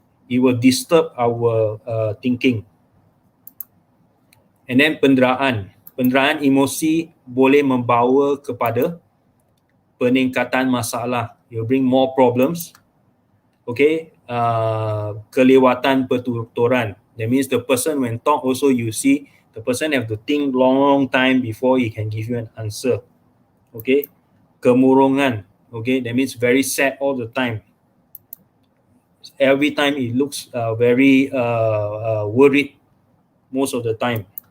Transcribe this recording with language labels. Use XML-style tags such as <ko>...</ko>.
<en>It will disturb our thinking. And then</en> <ms>penderaan emosi boleh membawa kepada peningkatan masalah.</ms> <en>It will bring more problems. Okay,</en> <ms>kelewatan pertuturan.</ms> <en>That means the person when talk also you see the person have to think long time before he can give you an answer. Okay,</en> <ms>kemurungan.</ms> <en>Okay, that means very sad all the time. Every time it looks very worried most of the time.</en>